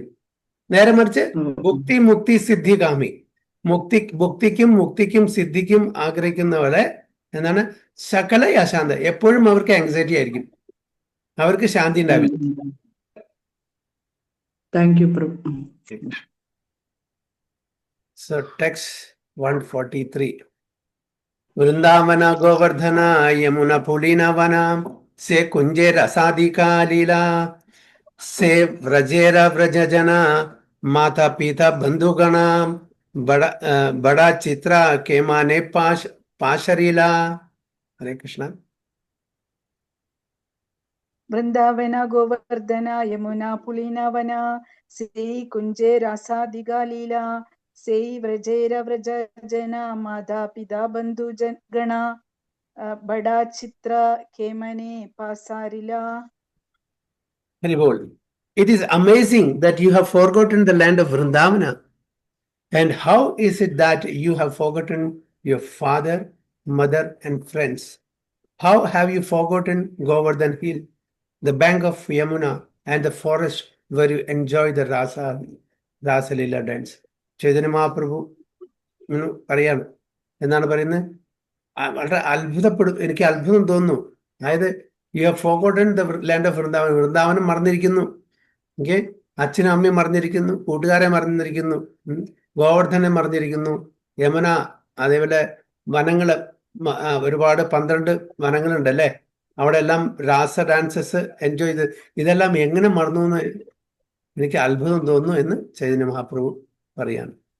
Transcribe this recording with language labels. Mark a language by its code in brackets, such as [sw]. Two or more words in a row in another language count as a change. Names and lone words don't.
[ml] നേരെ മറിച്ച് [sa] ഭുക്തി മുക്തി സിദ്ധികാമി, [ml] ഭുക്തിക്കും മുക്തിക്കും സിദ്ധിക്കും ആഗ്രഹിക്കുന്നവരെ എന്താണ്? [sa] സകല അശാന്ത, [ml] എപ്പോഴും അവർക്ക് ആങ്സൈറ്റി ആയിരിക്കും, അവർക്ക് ശാന്തി ഉണ്ടാവില്ല. [en] thank you Prabhu. So text 143. [bn] বৃন্দাবন গোবর্ধন যমুনা পুলিন বন সে কুঞ্জের সাদিক লীলা সে ব্রজের ব্রজজন মাতা পিতা বন্ধুগণ বড় চিত্র কেমনে পাসরিলা. [sa] Hare Krishna. [bn] বৃন্দাবন গোবর্ধন যমুনা পুলিনবন সে কুঞ্জে রাসাদিকালীলা সে ব্রজের ব্রজজন মাতা পিতা বন্ধু গণ বড় চিত্র কেমনে পাসরিল. [en] It is amazing that you have forgotten the land of Vrindavana. And how is it that you have forgotten your father, mother, and friends? How have you forgotten Govardhan Hill, the bank of Yamuna, and the forest where you enjoy the Rasa Leela dance? [ml] Chaitanya Mahaprabhu പറയാണ്. എന്താണ് പറയുന്നത്? വളരെ എനിക്ക് അത്ഭുതം തോന്നുന്നു. [en] അതായത് you have forgotten the land of Vrindavan. [ml] വൃന്ദാവനം മറന്നിരിക്കുന്നു. ഓക്കെ, അച്ഛനും അമ്മയും മറന്നിരിക്കുന്നു, കൂട്ടുകാരെ മറന്നിരിക്കുന്നു, ഗോവർദ്ധനെ മറന്നിരിക്കുന്നു, യമുന, അതേപോലെ വനങ്ങള് ഒരുപാട് 12 വനങ്ങളുണ്ടല്ലേ, അവിടെ എല്ലാം രാസ [en] dances enjoy [ml] ചെയ്ത് ഇതെല്ലാം എങ്ങനെ മറന്നു എന്ന് എനിക്ക് അത്ഭുതം തോന്നുന്നു എന്ന് ചൈതന്യ മഹാപ്രഭു പറയാണ്.